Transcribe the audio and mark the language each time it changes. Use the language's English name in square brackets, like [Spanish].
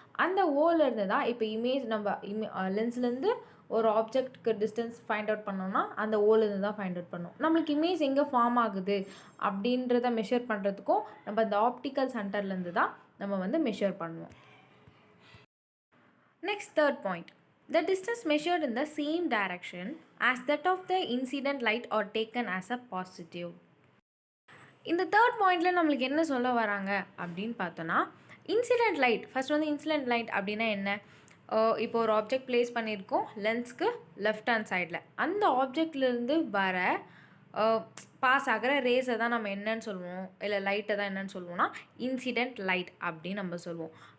[Tamil] அந்த ஓலேருந்து தான் இப்போ இமேஜ் நம்ம லென்ஸ்லேருந்து ஒரு ஆப்ஜெக்ட்க்கு டிஸ்டன்ஸ் ஃபைண்ட் அவுட் பண்ணோம்னா அந்த ஓலேருந்து தான் ஃபைண்ட் அவுட் பண்ணோம். நம்மளுக்கு இமேஜ் எங்கே ஃபார்ம் ஆகுது அப்படின்றத மெஷர் பண்ணுறதுக்கும் நம்ம அந்த ஆப்டிக்கல் சென்டர்லேருந்து தான் நம்ம வந்து மெஷர் பண்ணுவோம். [English] Next third point, the distance measured in the same direction as that of the incident light or taken as a positive. [Tamil] இந்த தேர்ட் பாயிண்டில் நம்மளுக்கு என்ன சொல்ல வராங்க அப்படின்னு பார்த்தோன்னா, இன்சிடென்ட் லைட் ஃபஸ்ட் வந்து இன்சிடென்ட் லைட் அப்படின்னா என்ன, இப்போ ஒரு ஆப்ஜெக்ட் ப்ளேஸ் பண்ணியிருக்கோம் லென்ஸ்க்கு லெஃப்ட் ஹேண்ட் சைடில், அந்த ஆப்ஜெக்ட்லேருந்து வர பாஸ் ஆகிற ரேஸை தான் நம்ம என்னன்னு சொல்லுவோம், இல்லை லைட்டை தான் என்னன்னு சொல்லுவோம்னா இன்சிடென்ட் லைட் அப்படின்னு நம்ம சொல்லுவோம்.